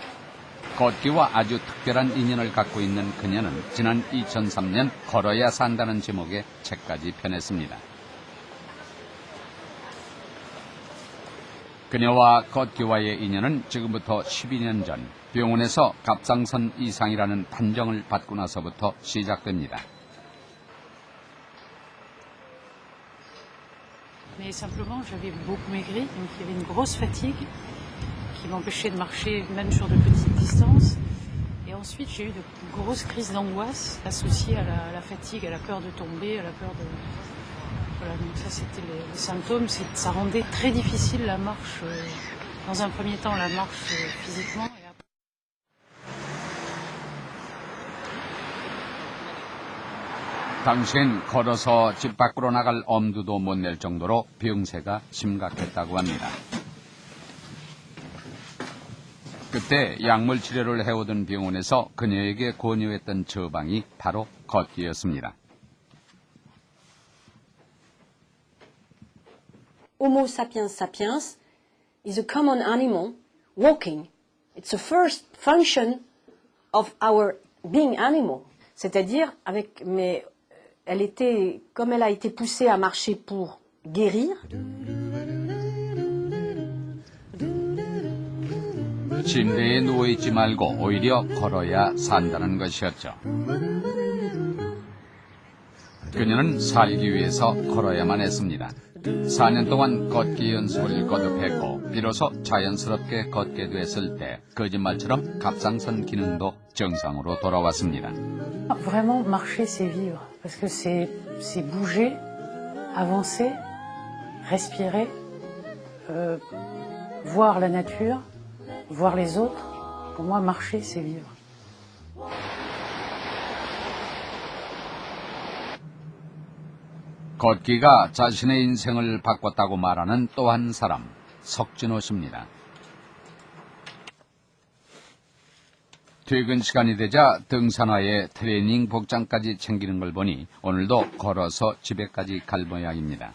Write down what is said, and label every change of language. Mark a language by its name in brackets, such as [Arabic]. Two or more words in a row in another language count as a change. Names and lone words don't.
[Korean] 걷기와 아주 특별한 인연을 갖고 있는 그녀는 지난 2003년 걸어야 산다는 제목의 책까지 펴냈습니다. 그녀와 걷기와의 인연은 지금부터 12년 전 병원에서 갑상선 이상이라는 판정을 받고 나서부터 시작됩니다. [French] Mais simplement, j'avais beaucoup maigri, donc il y avait une grosse fatigue qui m'empêchait de marcher même sur de petites distances. Et ensuite, j'ai eu de grosses crises d'angoisse associées à la fatigue, à la peur de tomber, à la peur de... Voilà, donc ça c'était les symptômes. Ça rendait très difficile la marche, dans un premier temps la marche physiquement. Et après... [Korean] 당시엔 걸어서 집 밖으로 나갈 엄두도 못 낼 정도로 병세가 심각했다고 합니다. 그때 약물 치료를 해오던 병원에서 그녀에게 권유했던 처방이 바로 걷기였습니다. [English] Homo sapiens sapiens is a common animal walking. It's the first function of our being animal. [French] C'est-à-dire, comme elle a été poussée à marcher pour guérir. [Korean] 침대에 누워있지 말고 오히려 걸어야 산다는 것이었죠. 그녀는 살기 위해서 걸어야만 했습니다. 4년 동안 걷기 연습을 거듭했고 비로소 자연스럽게 걷게 됐을 때 거짓말처럼 갑상선 기능도 정상으로 돌아왔습니다. [French] Vraiment, marcher, c'est vivre. Parce que c'est bouger, avancer, respirer, voir la nature, voir les autres. Pour moi, marcher, c'est vivre. [Korean] 걷기가 자신의 인생을 바꿨다고 말하는 또 한 사람, 석진호 씨입니다. 퇴근 시간이 되자 등산화에 트레이닝 복장까지 챙기는 걸 보니 오늘도 걸어서 집에까지 갈 모양입니다.